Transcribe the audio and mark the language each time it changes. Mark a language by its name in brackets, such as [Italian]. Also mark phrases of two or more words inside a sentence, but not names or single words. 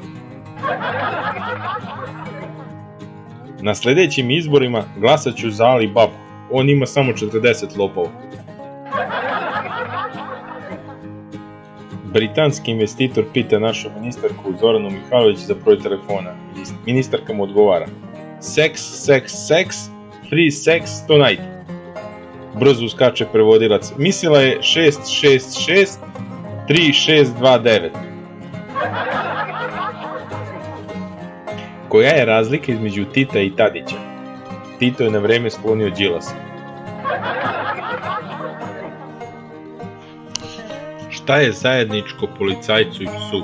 [Serbian] Na sljedećim izborima glasat ću za Ali Babu. On ima samo 40 lopova. Britanski investitor pita našu ministarku Zoranu Mihajlović za broj telefona. Ministarka mu odgovara: [English] sex, sex, sex, free sex tonight. [Serbian] Brzo uskače prevodilac: mislila je 666 3629. Koja je razlika između Tita i Tadića? Tito je na vreme sklonio Đilasa. Šta je zajedničko policajcu i psu?